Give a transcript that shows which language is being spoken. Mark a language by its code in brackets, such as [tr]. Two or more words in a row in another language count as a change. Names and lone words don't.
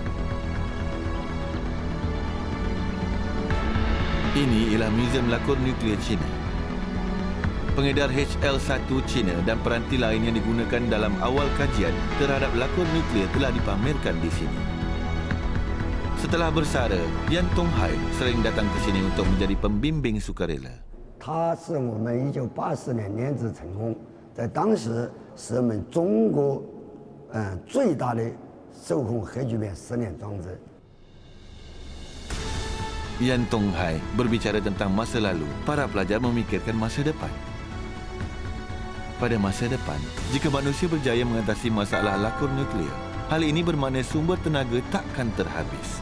[ms] Ini ialah Museum Lakur Nuklear China. Pengedar HL-1 China dan peranti lain yang digunakan dalam awal kajian terhadap lakur nuklear telah dipamerkan di sini. Setelah bersara, Yan Tonghai sering datang ke sini untuk menjadi pembimbing sukarela. [zh] 它是我们1984年研制成功，在当时是我们中国最大的受控核聚变实验装置。 [ms] Yan Tonghai berbicara tentang masa lalu, para pelajar memikirkan masa depan. Pada masa depan, jika manusia berjaya mengatasi masalah lakur nuklear, hal ini bermakna sumber tenaga takkan terhabis.